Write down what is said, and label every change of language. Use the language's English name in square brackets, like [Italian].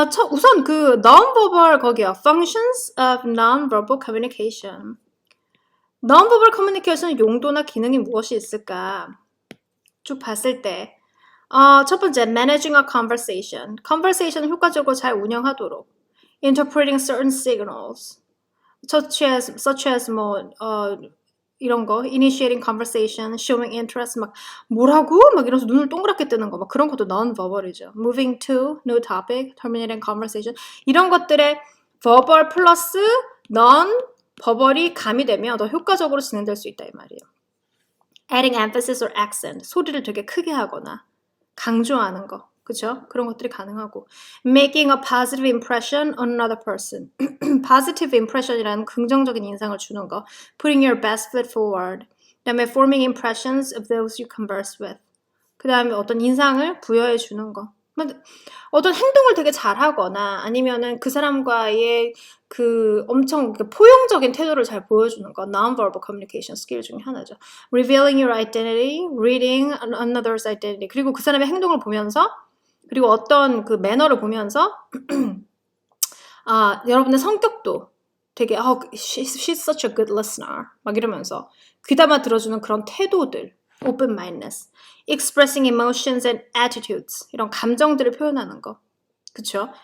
[Korean] 우선 그 [English] non-verbal [Korean] 거기요. [English] Functions of non-verbal communication. [Korean] non-verbal communication의 용도나 기능이 무엇이 있을까? 쭉 봤을 때 첫 번째, [English] managing a conversation. [Korean] conversation을 효과적으로 잘 운영하도록. [English] interpreting certain signals. such as 뭐 이런 거, initiating conversation, showing interest, [Korean] 막 뭐라고? 막 이러면서 눈을 동그랗게 뜨는 거, 막 그런 것도 non-verbal이죠. [English] moving to, new topic, terminating conversation. [Korean] 이런 것들의 verbal 플러스 non-verbal이 가미되면 더 효과적으로 진행될 수 있다 이 말이에요. [English] adding emphasis or accent. [Korean] 소리를 되게 크게 하거나 강조하는 거. 그죠? 그런 것들이 가능하고 [English] making a positive impression on another person. [Korean] positive impression이라는 긍정적인 인상을 주는 거. [English] putting your best foot forward. [Korean] 그 다음에 [English] forming impressions of those you converse with. [Korean] 그 다음에 어떤 인상을 부여해 주는 거. 어떤 행동을 되게 잘하거나 아니면은 그 사람과의 그 엄청 포용적인 태도를 잘 보여주는 거 non-verbal communication 스킬 중에 하나죠. [English] Revealing your identity, reading another's identity. [Korean] 그리고 그 사람의 행동을 보면서 그리고 어떤 그 매너를 보면서 여러분의 성격도 되게 [English] she's such a good listener [Korean] 막 이러면서 귀담아 들어주는 그런 태도들 [English] open-mindedness, expressing emotions and attitudes [Korean] 이런 감정들을 표현하는 거 그쵸?